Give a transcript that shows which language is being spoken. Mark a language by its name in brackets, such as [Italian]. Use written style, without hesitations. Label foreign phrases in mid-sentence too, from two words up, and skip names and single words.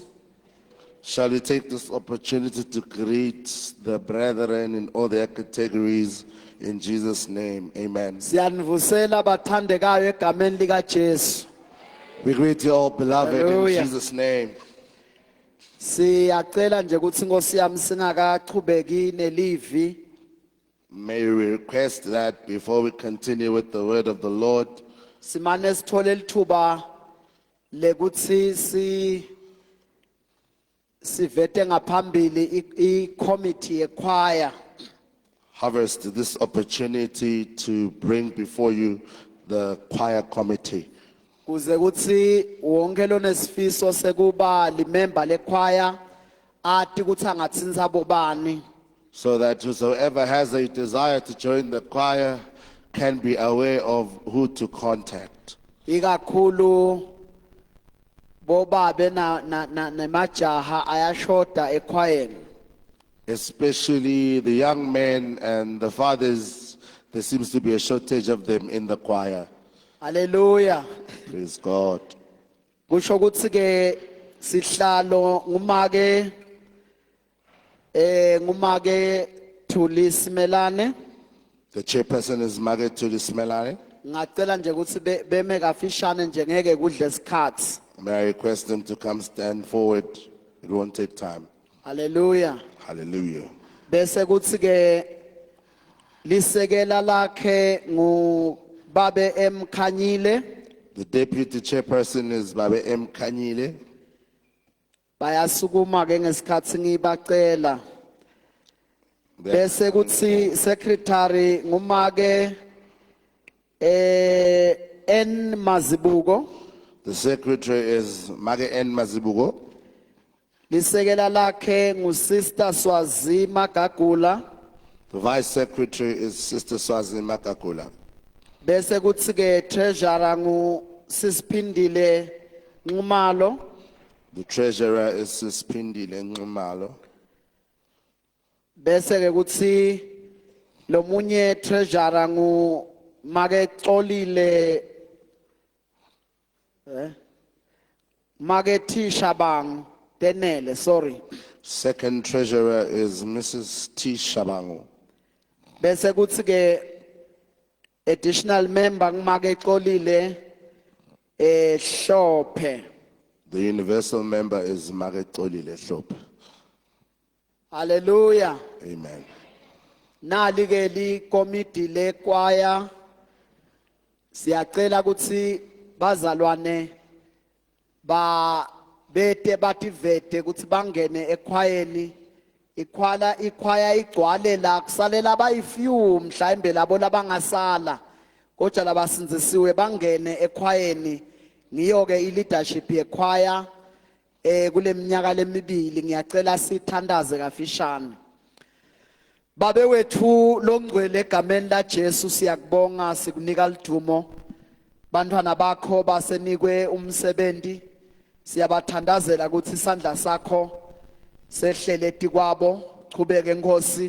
[English] Shall we take this opportunity to greet the brethren in all their categories in Jesus' name? Amen. [Swati] Siyanivusela bathandekayo egameni lika Jesu. [English] We greet you all, beloved, Hallelujah. in Jesus' name. [Swati] Siyacela nje ukuthi Nkosi yami singakaqhubeki nelivi. [English] May we request that before we continue with the word of the Lord, [Swati] Simane sithole lithuba lekuthi sivete ngaphambili i-committee yechoir. [English] harvest this opportunity to bring before you the choir committee. [Swati] Kuze kuthi wonke lonesifiso sekuba limember lechoir ati ukuthi angatsinza bobani. [English] So that whosoever has a desire to join the choir can be aware of who to contact. [Swati] Ikakhulu bobabe nemajaha ayashoda echoireni. [English] Especially the young men and the fathers, there seems to be a shortage of them in the choir. Hallelujah. Praise God. [Swati] Kusho ukuthi ke sihlalo ngumake Thuli Simelane. [English] The chairperson is Margaret Tulismelane. [Swati] Ngacela nje ukuthi beme kafishane nje ngeke kudle isikhathi. [English] May I request them to come stand forward? It won't take time. Hallelujah. Hallelujah. [Swati] Bese kuthi ke lisekela lakhe nguBabe Mkhanyile. [English] The deputy chairperson is Babe M. Kanyile. [Swati] Bayasukuma ke ngesikhathi ngibacela. Bese kuthi secretary ngumake N Mazibuko. [English] The secretary is Mage N. Mazibugo. [Swati] Lisekela lakhe nguSister Swazi Magagula. [English] The vice secretary is Sister Swazi Makakula. [Swati] Bese kuthi ke treasurer nguSisphindile Nxumalo. [English] The treasurer is Sispindile Nxumalo. [Swati] bese ke kuthi lo munye treasurer ngu Makexolile Maketisha Bang Tenele, [English] sorry. Second treasurer is Mrs. T. Shabangu. [Swati] Bese kuthi ke [English] additional member [Swati] Makexolile Hlophe. [English] The universal member is Makexolile Hlophe. Hallelujah. Amen. [Swati] Nali ke li committee le choir siyacela ukuthi bazalwane ba bete bativete ukuthi bangene ekhwayeni ikhwaya igcwale la kusalela abayifew mhlawumbe labo labangasala kodwa labasinzisiwe bangene ekhwayeni ngiyo ke i-leadership yekhwaya kule minyaka lemibili ngiyacela sithandaze kafishane. Babe wethu longcwele egameni la Jesu siyakubonga sikunika lidumo bantwana bakho basenikwe umsebenzi siyabathandazela ukuthi isandla sakho sehleleti kwabo qhubeke Nkosi